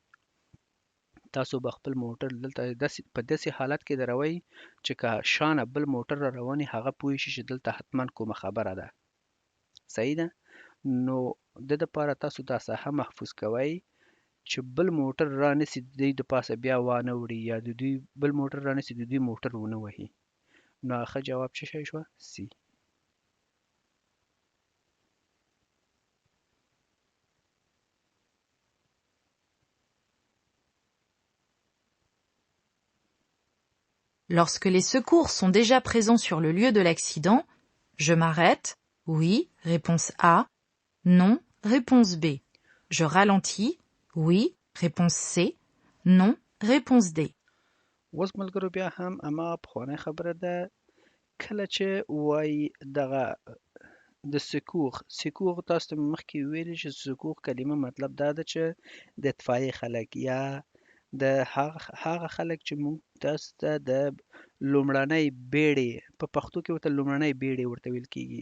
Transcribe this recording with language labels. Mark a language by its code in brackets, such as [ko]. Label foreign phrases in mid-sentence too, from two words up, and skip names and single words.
[ps] تاسو به خپل موټر دلته په داسې حالت کې دروئ چې که شانه بل موټر را روان وي هغه پوه شي چې دلته حتما کومه خبره ده. صحیح ده؟ نو د دپاره تاسو دا ساحه محفوظ کوئ چې بل موټر را نسي د دوی د پاسه بیا وانه وړي یا د دوی بل موټر را نسي د دوی موټر ونه وهي. نو ښه جواب څه شی شوه؟ سی. [fr] Lorsque les secours sont déjà présents sur le lieu de l'accident, je m'arrête. Oui, réponse A. Non, réponse B. Je ralentis. Oui, réponse C. Non, réponse D. [ps] اوس ملګرو بیا هم اما پخوانۍ خبره ده، کله چې وایي دغه د سکوغ تاسو ته مخکې ویلي چې سکوغ کلمه مطلب دا ده چې د اطفایې خلک یا د هغه خلک چې موږ تاسو ته د لومړنۍ بیړې په پښتو کې ورته لومړنۍ بیړې ورته ویل کېږي.